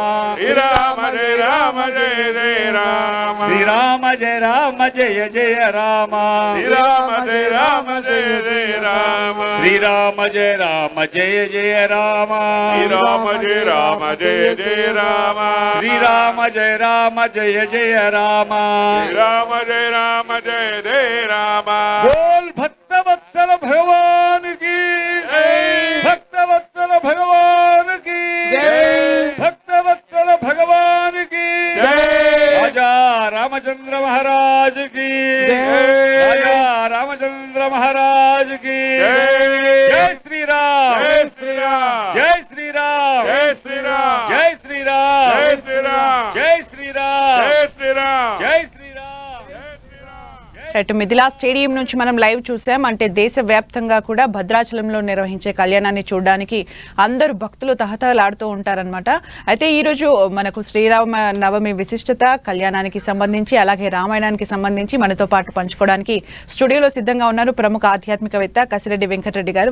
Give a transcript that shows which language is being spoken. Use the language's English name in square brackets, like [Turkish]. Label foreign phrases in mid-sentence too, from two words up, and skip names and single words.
[Sanskrit] श्रीराम जय राम जय जय राम श्रीराम जय राम जय जय राम श्रीराम जय राम जय जय राम श्रीराम जय राम जय जय राम श्रीराम जय राम जय जय राम श्रीराम जय राम जय जय राम श्रीराम जय राम जय जय राम [Hindi] बोल भक्तवत्सल भगवान् की भक्तवत्सल भगवान की भक्तवत्सल भगवान की राजा रामचंद्र महाराज की राजा रामचंद्र महाराज की जय श्री राम जय श्री राम जय श्री राम जय श्री राम जय श्री राम जय श्री राम जय श्री राम जय श्री राम जय श्री [Telugu] అటు మిథిలా స్టేడియం నుంచి మనం లైవ్ చూసాం. అంటే దేశవ్యాప్తంగా కూడా భద్రాచలంలో నిర్వహించే కళ్యాణాన్ని చూడడానికి అందరూ భక్తులు తహతహలాడుతూ ఉంటారనమాట. అయితే ఈరోజు మనకు శ్రీరామ నవమి విశిష్టత కళ్యాణానికి సంబంధించి అలాగే రామాయణానికి సంబంధించి మనతో పాటు పంచుకోవడానికి స్టూడియోలో సిద్ధంగా ఉన్నారు ప్రముఖ ఆధ్యాత్మికవేత్త కసిరెడ్డి వెంకటరెడ్డి గారు.